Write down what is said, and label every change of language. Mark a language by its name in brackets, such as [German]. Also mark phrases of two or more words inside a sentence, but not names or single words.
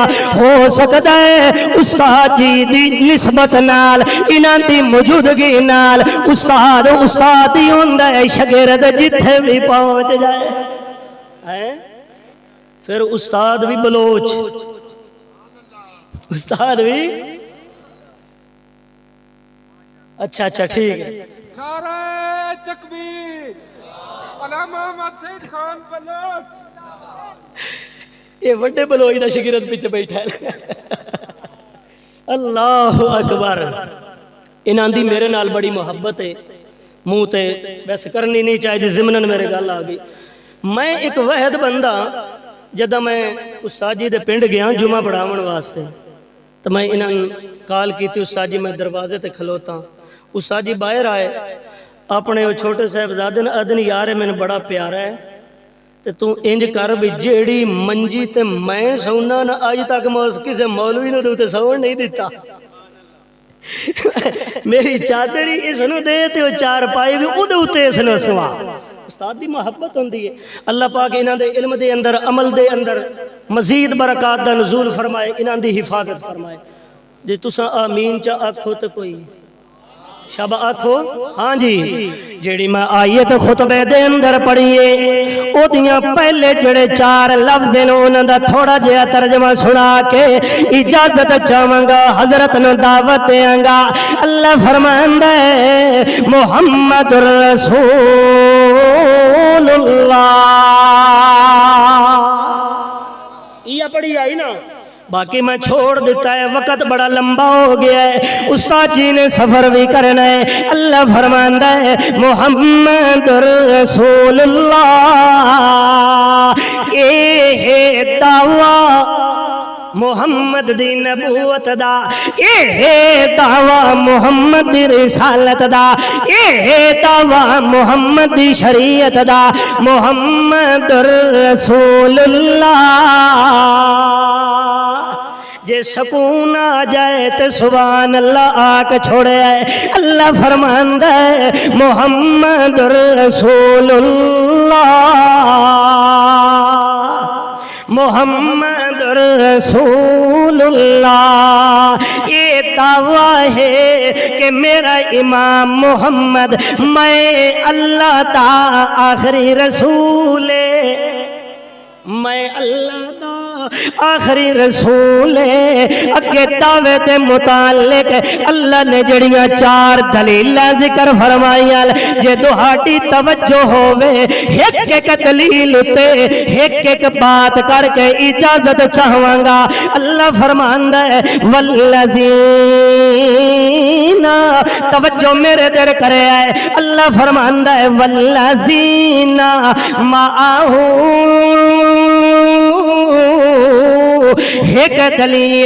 [Punjabi] ہو سکتا ہے استاد جی دی نسبت نال انہاں دی موجودگی نال استاد ہی ہوندا ہے، شاگرد جتھے بھی پہنچ جائے پھر استاد بھی بلوچ، استاد بھی اچھا ٹھیک ہے۔ نعرہ تکبیر، علامہ محمد سید خان بلوچ۔ یہ وڈے بلوچ دا شاگرد پیچھے بیٹھا ہے۔ اللہ اکبر۔ انہاں دی میرے نال بڑی محبت ہے، منہ تے ویسے کرنی نہیں چاہیے، ضمناً میرے گل آ گئی۔ میں ایک وحد بندہ جدہ میں استاد جی دے پنڈ گیا جمعہ پڑھاون واسطے، تو میں انہاں کال کی تھی، استاد جی میں دروازے تے کھلوتا، استاد جی باہر آئے، اپنے وہ چھوٹے صاحبزادے نے ادن یار میں بڑا پیارا ہے تے تو انج کر بھی جیڑی منجی تے میں سونا نہ آج تک کسے مولوی نے تے سون نہیں دیتا، میری چادری اس نو دے تے وہ چار پائی بھی او دے اوتے اس نو سوا۔ استاد دی محبت ہوندی ہے۔ اللہ پاک انہاں دے علم دے اندر عمل دے اندر مزید برکات دا نزول فرمائے، انہاں دی حفاظت فرمائے۔ جے تساں آمین چا آکھو تے کوئی شب آکھو ہاں جی۔ جیڑی میں آیت خطبے دے اندر پڑھیے او دیاں پہلے جڑے چار لفظ نے انہاں دا تھوڑا جہا ترجمہ سنا کے اجازت چاہواں گا، حضرت نو دعوت دیاں گا۔ اللہ فرماندا ہے [Arabic] محمد رسول اللہ، [Punjabi] یہ پڑھی آئی نا، باقی میں چھوڑ دیتا ہے، وقت بڑا لمبا ہو گیا ہے، استاد جی نے سفر بھی کرنا ہے۔ اللہ فرماندا ہے [Arabic] محمد رسول اللہ، [Punjabi] اے دعویٰ محمد دی نبوت دا، اے دعویٰ محمد دی رسالت دا، اے دعویٰ محمد دی شریعت دا، [Arabic] محمد رسول اللہ۔ [Punjabi] جے سکون آ جائے تے [Arabic] سبحان اللہ [Punjabi] آکھ چھوڑے آئے۔ اللہ فرماندا ہے [Arabic] محمد رسول اللہ، محمد رسول اللہ۔ [Punjabi] یہ دعویٰ ہے کہ میرا امام محمد میں اللہ دا آخری رسول ہے، میں اللہ دا آخری رسول ہے۔ اگے دعوے دے متعلق اللہ نے جڑیاں چار دلیلاں ذکر فرمائیاں، جے تہاڈی توجہ ہووے ایک ایک دلیل تے ایک ایک بات کر کے اجازت چاہواں گا۔ اللہ فرماندا ہے والذین، توجہ میرے در کرے ہے، اللہ فرماندا ہے [Arabic] والذین معہ، [Punjabi] ایک دلیل۔